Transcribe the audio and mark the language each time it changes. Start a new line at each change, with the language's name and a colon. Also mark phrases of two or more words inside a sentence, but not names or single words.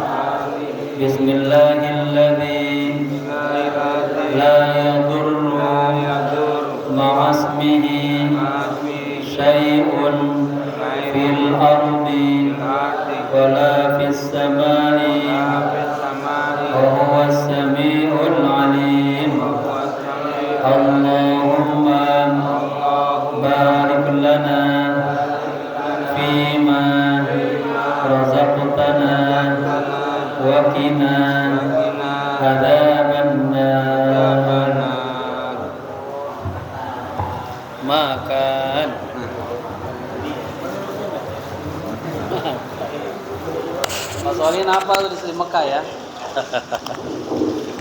Arabic: بسم الله الذي لا يضر مع اسمه شيء في الأرض ولا في السماء وهو السميع العليم. اللهم بارك لنا فيما رزقتنا وقنا عذاب النار.
Indonesian: Makan. Mas Olin apa di Mekah ya?